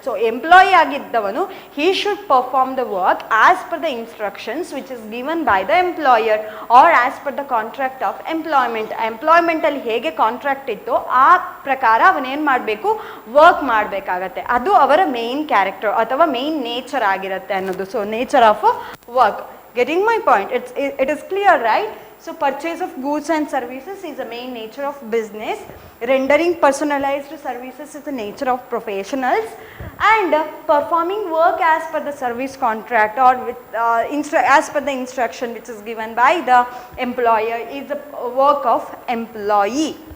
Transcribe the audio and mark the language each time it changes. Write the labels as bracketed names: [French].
[Kannada] So employee ಆಗಿದ್ದವನು [English] he should perform the work as per the instructions which is given by the employer or as per the contract of employment. [Kannada] ಎಂಪ್ಲಾಯ್ಮೆಂಟಲ್ಲಿ ಹೇಗೆ contract ಇತ್ತೋ ಆ ಪ್ರಕಾರ ಅವನೇನು ಮಾಡಬೇಕು, work ಮಾಡಬೇಕಾಗತ್ತೆ. ಅದು ಅವರ ಮೇನ್ ಕ್ಯಾರೆಕ್ಟರ್ ಅಥವಾ ಮೇನ್ ನೇಚರ್ ಆಗಿರುತ್ತೆ ಅನ್ನೋದು. [English] So nature of work. Getting my point? It is clear, right? So purchase of goods and services is the main nature of business. Rendering personalized services is the nature of professionals. And performing work as per the service contract or with as per the instruction which is given by the employer is the work of employee.